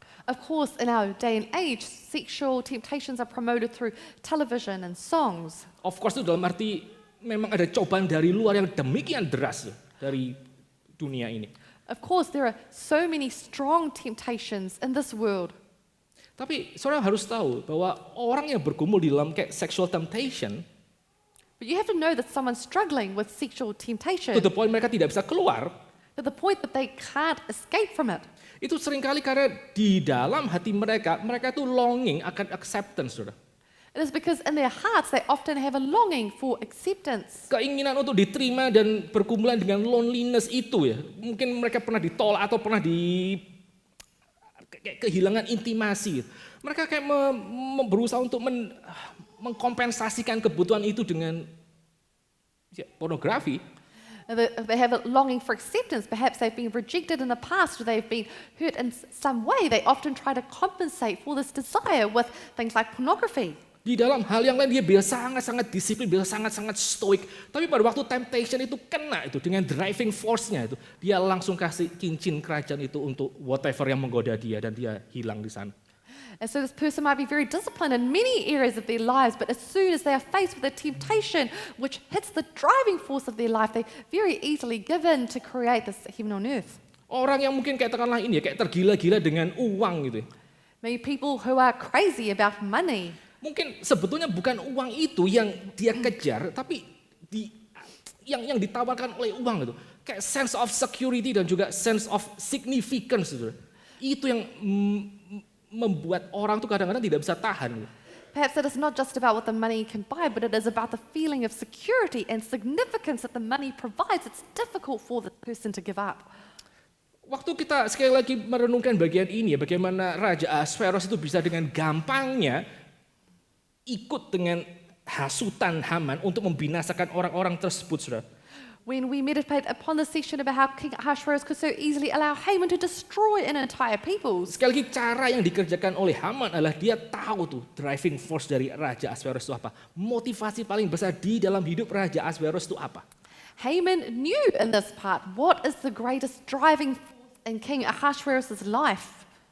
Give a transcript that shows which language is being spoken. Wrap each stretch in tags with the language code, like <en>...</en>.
<en>Of course, in our day and age, sexual temptations are promoted through television and songs. Of course</en> <id>itu dalam arti memang ada cobaan dari luar yang demikian deras dari dunia ini.</id> <en>Of course, there are so many strong temptations in this world.</en> <id>Tapi saudara harus tahu bahwa orang yang bergumul di dalam kayak</id> <en>sexual temptation, But you have to know that someone's struggling with sexual temptation to the point</en> <id>mereka tidak bisa keluar,</id> <en>to the point that they can't escape from it.</en> <id>itu seringkali karena di dalam hati mereka itu longing akan acceptance, saudara.</id> <en>It is because in their hearts they often have a longing for acceptance.</en> <id>Keinginan untuk diterima dan berkumpulan dengan loneliness itu ya. Mungkin mereka pernah ditolak atau pernah kayak kehilangan intimasi. Mereka kayak berusaha untuk mengkompensasikan kebutuhan itu dengan pornografi.</id> <en>They have a longing for acceptance. Perhaps they've been rejected in the past or they've been hurt in some way. They often try to compensate for this desire with things like pornography.</en> <id>Di dalam hal yang lain dia biasa sangat-sangat disiplin, biasa sangat-sangat stoik. Tapi pada waktu temptation itu kena itu dengan</id> <en>driving force-nya</en> <id>itu, dia langsung kasih cincin kerajaan itu untuk whatever yang menggoda dia dan dia hilang di sana.</id> <en>And so this person might be very disciplined in many areas of their lives, but as soon as they are faced with a temptation which hits the driving force of their life, they very easily give in to create this heaven on earth.</en> <id>Orang yang mungkin katakanlah ini ya, kayak tergila-gila dengan uang gitu.</id> <en>Maybe people who are crazy about money.</en> <id>Mungkin sebetulnya bukan uang itu yang dia kejar, tapi yang ditawarkan oleh uang itu. Kayak</id> <en>sense of security</en> <id>dan juga</id> <en>sense of significance</en> <id>gitu. Itu yang membuat orang tuh kadang-kadang tidak bisa tahan. Gitu.</id> <en>Perhaps it is not just about what the money can buy, but it is about the feeling of security and significance that the money provides. It's difficult for the person to give up.</en> <id>Waktu kita sekali lagi merenungkan bagian ini ya, bagaimana Raja Ahasveros itu bisa dengan gampangnya ikut dengan hasutan Haman untuk membinasakan orang-orang tersebut, saudara.</id> <en>When we meditate upon the section about how King Ahasuerus could so easily allow Haman to destroy an entire people.</en> <id>Sekali lagi cara yang dikerjakan oleh Haman adalah dia tahu tuh</id> <en>driving force</en> <id>dari Raja Ahasveros itu apa. Motivasi paling besar di dalam hidup Raja Ahasveros itu apa.</id> <en>Haman knew in this part what is the greatest driving force in King Ahasuerus' life.</en>